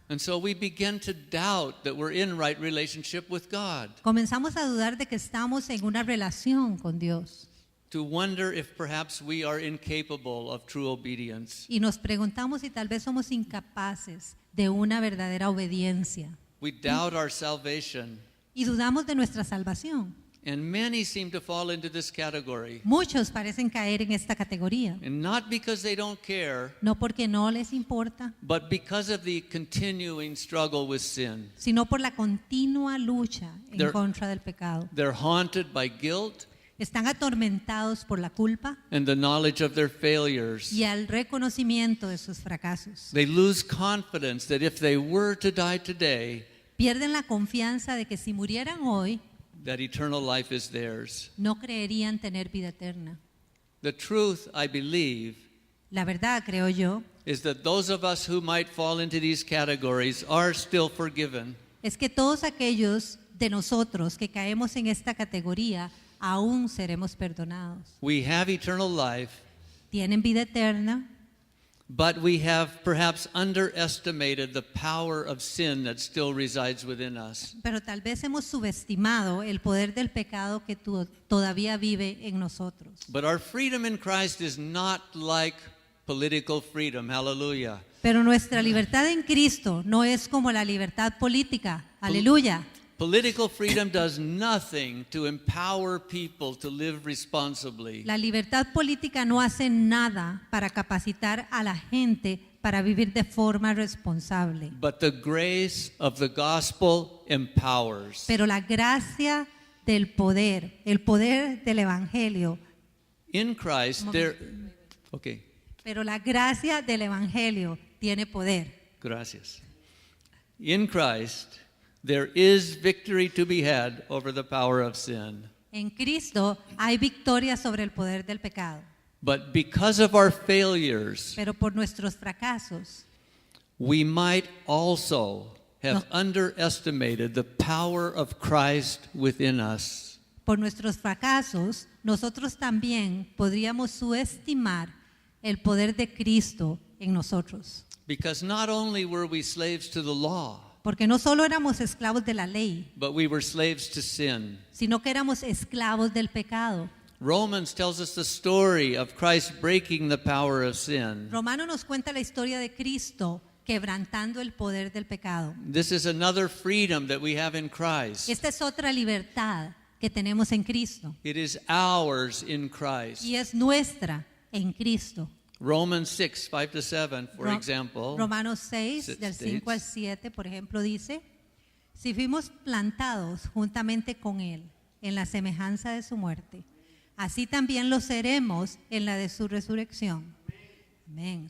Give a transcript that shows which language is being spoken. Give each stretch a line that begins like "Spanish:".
English: And so we begin to doubt that we're in right relationship with God,
Spanish: Comenzamos a dudar de que estamos en una relación con Dios
English: to wonder if perhaps we are incapable of true obedience.
Spanish: y nos preguntamos si tal vez somos incapaces de una verdadera obediencia
English: We doubt our salvation,
Spanish: y dudamos de nuestra salvación
English: And many seem to fall into this category.
Spanish: Muchos parecen caer en esta categoría,
English: And not because they don't care,
Spanish: no porque no les importa,
English: but because of the continuing struggle with sin.
Spanish: sino por la continua lucha en
English: They're-
Spanish: contra del pecado.
English: They're haunted by guilt
Spanish: Están atormentados por la culpa
English: and the knowledge of their failures.
Spanish: y al reconocimiento de sus fracasos.
English: They lose confidence that if they were to die today,
Spanish: Pierden la confianza de que si murieran hoy,
English: that eternal life is theirs.
Spanish: no creerían tener vida eterna.
English: The truth, I believe,
Spanish: La verdad, creo yo,
English: is that those of us who might fall into these categories are still forgiven.
Spanish: es que todos aquellos de nosotros que caemos en esta categoría aún seremos perdonados.
English: We have eternal life,
Spanish: Tienen vida eterna,
English: but we have perhaps underestimated the power of sin that still resides within us.
Spanish: pero tal vez hemos subestimado el poder del pecado que todavía vive en nosotros.
English: But our freedom in Christ is not like political freedom. Hallelujah.
Spanish: Pero nuestra libertad en Cristo no es como la libertad política. Aleluya.
English: Political freedom does nothing to empower people to live responsibly.
Spanish: La libertad política no hace nada para capacitar a la gente para vivir de forma responsable.
English: But the grace of the gospel empowers.
Spanish: Pero la gracia del poder, el poder del evangelio,
English: In Christ, okay,
Spanish: pero la gracia del evangelio tiene poder. gracias.
English: In Christ, there is victory to be had over the power of sin.
Spanish: En Cristo hay victoria sobre el poder del pecado,
English: But because of our failures,
Spanish: pero por nuestros fracasos
English: we might also have underestimated the power of Christ within us.
Spanish: Por nuestros fracasos, nosotros también podríamos subestimar el poder de Cristo en nosotros.
English: Because not only were we slaves to the law,
Spanish: Porque no solo éramos esclavos de la ley,
English: but we were slaves to sin.
Spanish: sino que éramos esclavos del pecado.
English: Romans tells us the story of Christ breaking the power of sin.
Spanish: Romano nos cuenta la historia de Cristo quebrantando el poder del pecado.
English: This is another freedom that we have in Christ.
Spanish: Esta es otra libertad que tenemos en Cristo
English: It is ours in Christ.
Spanish: y es nuestra en Cristo.
English: Romans 6, 5 to 7, for Ro- example.
Spanish: Romanos 6, del 5 al 7, por ejemplo, dice: si fuimos plantados juntamente con Él en la semejanza de su muerte, así también lo seremos en la de su resurrección. Amén.